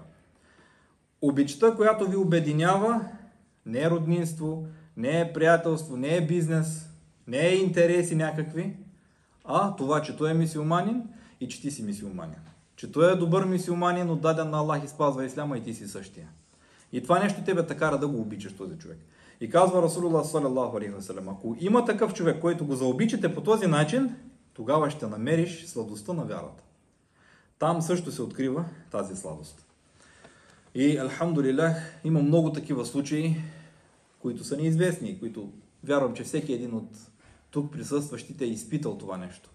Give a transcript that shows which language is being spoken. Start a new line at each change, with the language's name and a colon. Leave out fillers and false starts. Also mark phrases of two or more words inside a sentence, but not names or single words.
Bulgarian: Обичта, която ви обединява, не е роднинство, не е приятелство, не е бизнес, не е интереси някакви, а това, че той е мюсюлманин и че ти си мюсюлманин. Че той е добър мюсюлманин, отдаден на Аллах и спазва исляма и ти си същия. И това нещо тебе те кара да го обичаш този човек. И казва Расулуллах
Arabic: صلى الله عليه وسلم:
Bulgarian: ако има такъв човек, който го заобичате по този начин, тогава ще намериш сладостта на вярата. Там също се открива тази сладост. И алхамдулилlah, има много такива случаи, които са неизвестни, които вярвам, че всеки един от тук присъстващите е изпитал това нещо.